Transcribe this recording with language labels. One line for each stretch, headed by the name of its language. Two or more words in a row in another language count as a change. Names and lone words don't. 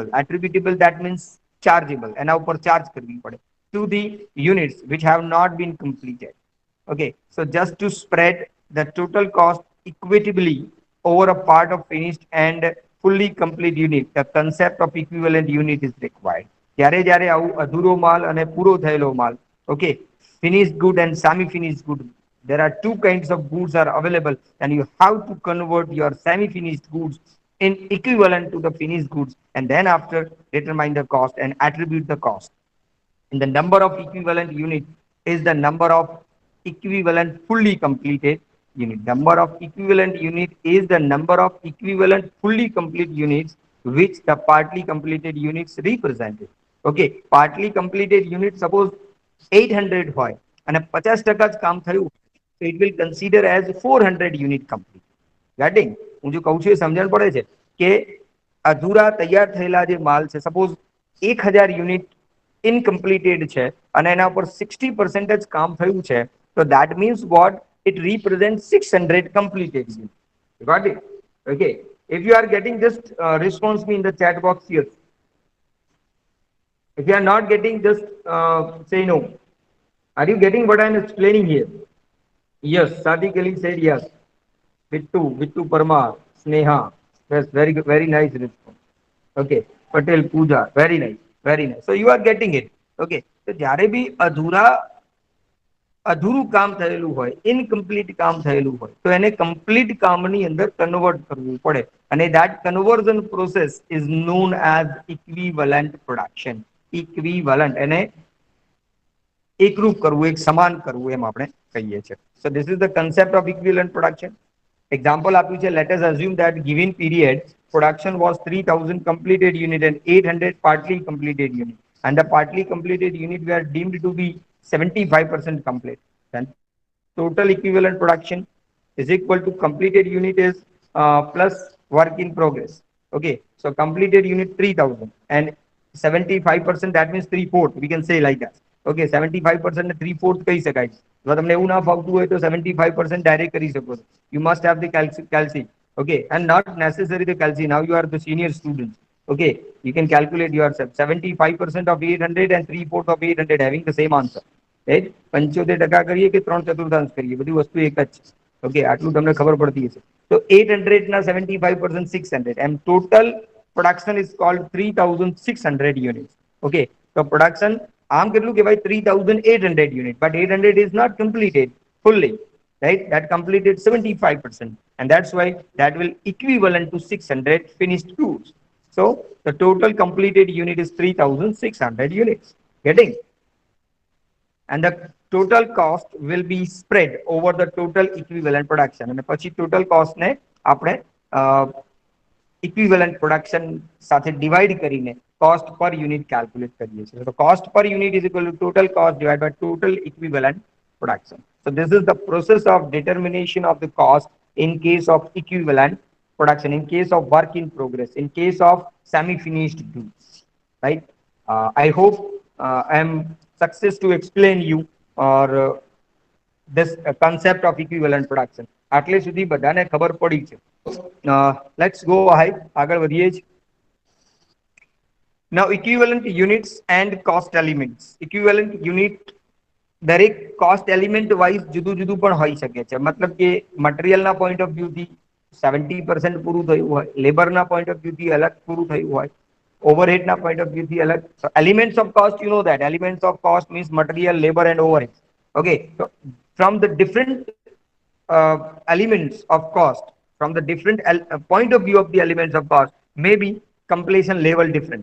English: Attributable, that means chargeable, and now per charge
Hindi: करनी पड़े
English: to the units which have not been completed. Okay, so just to spread the total cost equitably over a part of finished and fully complete unit, the concept of equivalent unit is required.
Gujarati: જ્યારે જ્યારે આવું અધૂરો માલ અને પૂરો થયેલો માલ,
English: okay, finished good and semi finished good, there are two kinds of goods are available, and you have to convert your semi finished goods in equivalent to the finished goods, and then after determine the cost and attribute the cost. And the number of equivalent unit is the number of equivalent fully completed unit. Number of equivalent unit is the number of equivalent fully complete units which the partly completed units represented. Okay, partly completed unit suppose 800
Gujarati: હોય અને 50% જ કામ થયું,
English: so it will consider as 400 unit complete. Getting?
Gujarati: હું જો કહું છું એ સમજણ પડે છે કે અધૂરા તૈયાર થયેલા જે માલ છે, સપોઝ 1000 યુનિટ ઇનકમ્પ્લીટેડ છે અને એના ઉપર 60% જ કામ થયું છે, તો
English: that means what? It represents 600 completed units. You got it? Okay, if you are getting, just response me in the chat box. Yes, if you are not getting, just say no. Are you getting what I am explaining here? Yes, Sadiq Ali said yes. Vittu Parmar, Sneha, yes, very good, very nice response. Okay, Patel Pooja, very nice, very nice. So you are getting it. Okay, so
Gujarati: જ્યારે બી અધૂરા અધૂરું કામ થયેલું હોય, ઇનકમ્પ્લીટ કામ થયેલું હોય, તો એને કમ્પ્લીટ કામની અંદર કન્વર્ટ કરવું પડે.
English: અને that conversion process is known as equivalent production.
Gujarati: Equivalent એને એકરૂપ કરવું, એક સમાન કરવું, એમ આપણે કહીએ છીએ.
English: So this is the concept of equivalent production.
Gujarati: Example આપ્યું છે,
English: let us assume that given period production was 3000 completed unit and 800 partly completed unit, and the partly completed unit were deemed to be 75% complete. Then total equivalent production is equal to completed unit is plus work in progress. Okay, so completed unit 3000 and 75%, that means 3/4, we can say like that.
Gujarati: Okay, 75% 3/4 કહી શકાય. જો તમને એવું ના ફાવતું હોય તો 75% ડાયરેક્ટ કરી શકો છો.
English: You must have the calci. Okay, and not necessary the calci. Now you are the senior students. Okay, you can calculate yourself. 75% of 800 and 3/4 of 800 having the same answer.
Gujarati: Right? 75% કરીએ કે 3/4 કરીએ, બધી વસ્તુ એક જ છે. ઓકે, આટલું તમને ખબર પડતી હશે. તો 800 ના 75% 600
English: and total production is called 3600 units. Okay, so production
Gujarati: આમ કેટલું કહેવાય,
English: 3800 unit, but 800 is not completed fully, right? That completed 75%, and that's why that will equivalent to 600 finished goods. So the total completed unit is 3600 units. Getting? And the total cost will be spread over the total equivalent production. And પછી total cost
Gujarati: ને આપણે
English: equivalent production સાથે divide કરીને cost per unit calculate
Gujarati: કરીએ છીએ.
English: So cost per unit is equal to total cost divided by total equivalent production. So this is the process of determination of the cost in case of equivalent production, in case of work in progress, in case of semi-finished goods, right? I hope I am success to explain you or this concept of equivalent production.
Gujarati: આટલે સુધી બધાને ખબર પડી છે.
English: Let's go ahead,
Gujarati: આગળ વધીએ છીએ.
English: Now equivalent units and cost elements.
Gujarati: Equivalent unit દરેક
English: cost element wise
Gujarati: જુદું જુદું પણ હોઈ શકે છે. મતલબ કે મટીરિયલના
English: point of viewથી
Gujarati: 70% પૂરું થયું હોય, લેબરના
English: point of viewથી
Gujarati: અલગ પૂરું થયું હોય,
English: overhead point of view the so elements of cost, you know that elements of cost means material, labor and overhead. Okay, so from the different elements of cost, from the different point of view of the elements of cost, maybe completion level different.